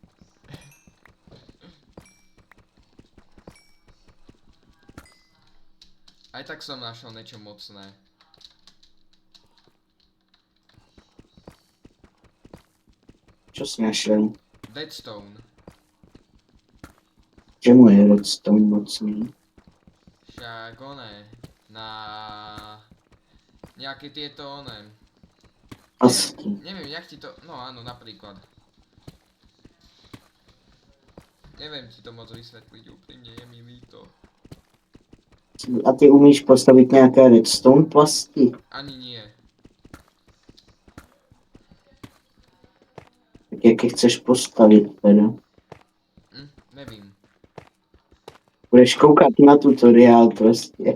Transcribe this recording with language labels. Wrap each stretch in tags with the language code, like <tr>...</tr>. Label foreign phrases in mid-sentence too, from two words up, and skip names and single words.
<sk>Aj tak som našel niečo mocné.</sk> <cs>Čo jsi našel? Deadstone. Čemu je redstone mocný?</cs> <sk>Však oné. Na... Nejaké tieto oné. Asi. Neviem, jak ti to... No áno, napríklad. Neviem ti to moc vysvetliť úprimne, je mi líto.</sk> <cs>A ty umíš postavit nějaké redstone plasti?</cs> <sk>Ani nie.</sk> <cs>Tak jak je chceš postavit teda? Nevím. Budeš koukat na tutoriál prostě.</cs>